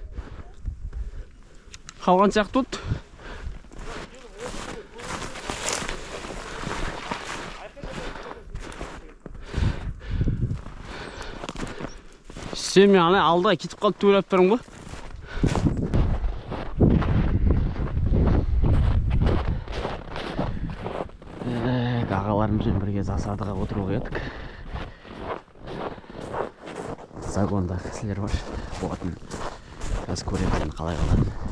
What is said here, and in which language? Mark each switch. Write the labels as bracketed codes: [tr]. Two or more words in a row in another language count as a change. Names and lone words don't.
[uz] Qalgan сияқты bo'ldi. Sen meni aldiga ketib qolib to'ylab turing bu. [kk] Ағаларымыз бен бірге засадыға отырып едік. Загонда кісілер бар. Болатын. Қазір көреміз қалай қалады.